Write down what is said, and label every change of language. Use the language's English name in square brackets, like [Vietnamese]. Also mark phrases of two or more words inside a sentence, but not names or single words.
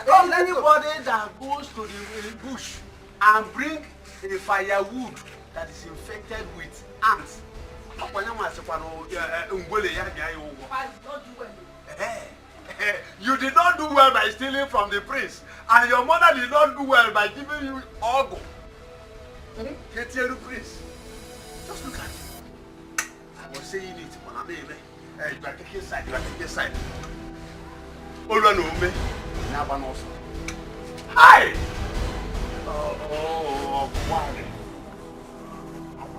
[English] Anybody that goes to the bush and bring a firewood that is infected with ants, you did not do well by stealing from the prince, and your mother did not do well by giving you ogo. Get here, prince. Just look at it. I was saying it, but I'm hey, you are taking side, you are taking side. Olu no me, na ba no so. Hi. Oh, why?